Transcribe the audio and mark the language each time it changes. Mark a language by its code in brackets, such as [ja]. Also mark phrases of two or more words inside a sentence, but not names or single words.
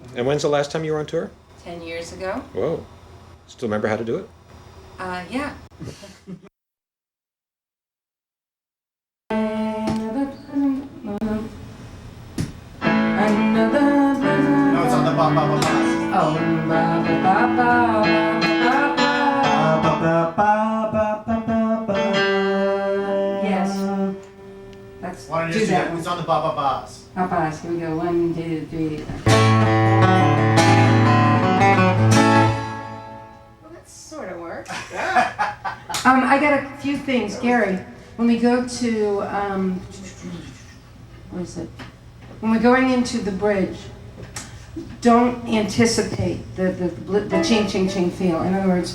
[en] And when's the last time you were on tour? 10 years ago. Whoa. Still remember how to do it? Yeah. No, it's on the ba ba ba ba. Oh, ba ba ba ba ba ba. Yes. That's. Want to do just that one. It's on the ba ba ba's. Papas, here we go. 1, 2, 3. Well, that sort of works. I got a few things, Gary. When we go to, what is it? When we're going into the bridge, don't anticipate the ching ching ching feel. In other words,